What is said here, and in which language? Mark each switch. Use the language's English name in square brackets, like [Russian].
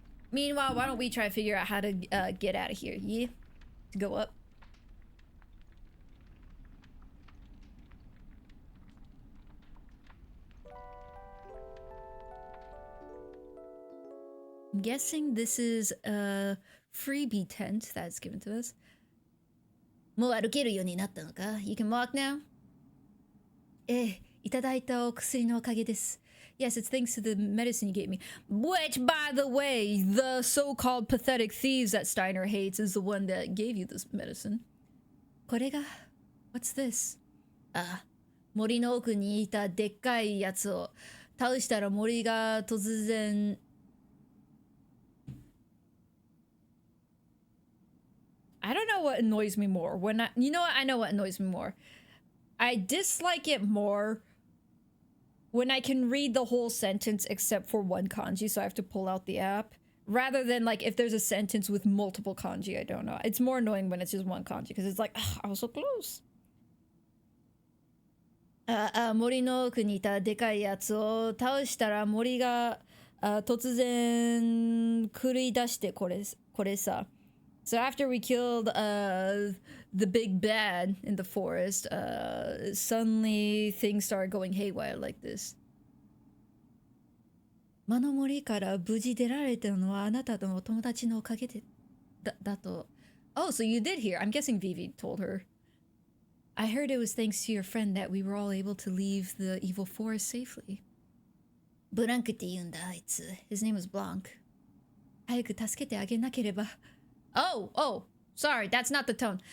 [English] Meanwhile, why don't we try to figure out how to get out of here? Yeah? To go up? I'm guessing this is a freebie tent that's given to us. [Japanese] もう歩けるようになったのか? [English] You can walk now? [Japanese] ええ、いただいたお薬のおかげです。 [English] Yes, it's thanks to the medicine you gave me. Which, by the way, the so-called pathetic thieves that Steiner hates is the one that gave you this medicine. [Japanese] これが [English] What's this? [Japanese] あ、森の奥にいたでっかいやつを倒したら森が突然 [English] I don't know what annoys me more. You know what? I know what annoys me more. I dislike it more when I can read the whole sentence except for one kanji, so I have to pull out the app. Rather than like if there's a sentence with multiple kanji, I don't know. It's more annoying when it's just one kanji because it's like, I was so close. [Japanese] 森の奥にいたでかいやつを倒したら森が突然繰り出してこれさ. [English] So after we killed the big bad in the forest, suddenly things started going haywire like this. [Japanese] 魔の森から無事出られたのはあなたのお友達のおかげでだと. [English] Oh, so you did hear. I'm guessing Vivi told her. I heard it was thanks to your friend that we were all able to leave the evil forest safely. [Japanese] ブランクって言うんだ、あいつ. [English] His name was Blanc. [Japanese] 早く助けてあげなければ. [English] Oh, sorry, that's not the tone.